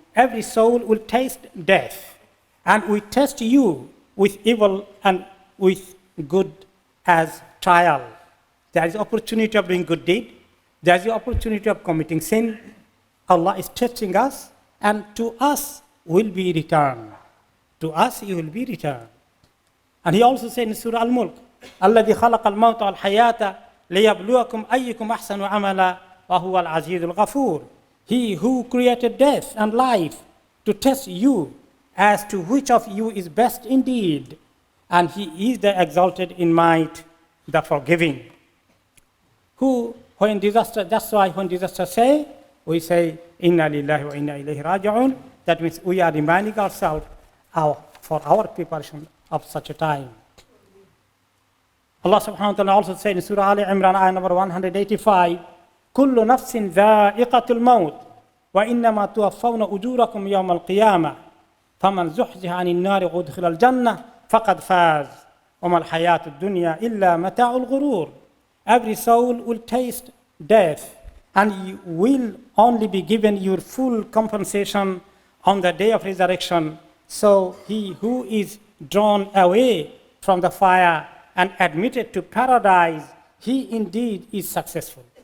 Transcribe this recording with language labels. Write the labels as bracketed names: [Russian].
[English] Every soul will taste death, and we test you with evil and with good as trial. There is opportunity of doing good deed. There is the opportunity of committing sin. Allah is testing us, and to us will be returned. To us you will be returned. And he also said in Surah Al-Mulk, [Arabic] الَّذِي خَلَقَ الْمَوْتَ وَالْحَيَاةَ لِيَبْلُوَكُمْ أَيُّكُمْ أَحْسَنُ عَمَلًا وَهُوَ الْعَزِيزُ الْغَفُورُ. [English] He who created death and life to test you as to which of you is best indeed. And he is the exalted in might, the forgiving. Who, when disaster, that's why when disaster say, we say, Inna lillahi wa inna ilayhi raji'un. That means we are reminding ourselves for our preparation of such a time. Allah subhanahu wa ta'ala also said in Surah Ali Imran, ayah number 185, [Arabic] كل نفس ذائقة الموت وإنما توفون أجوركم يوم القيامة فمن زحزح عن النار وأدخل الجنة فقد فاز وما الحياة الدنيا إلا متاع الغرور. [English] Every soul will taste death, and you will only be given your full compensation on the day of resurrection. So he who is drawn away from the fire and admitted to paradise, he indeed is successful.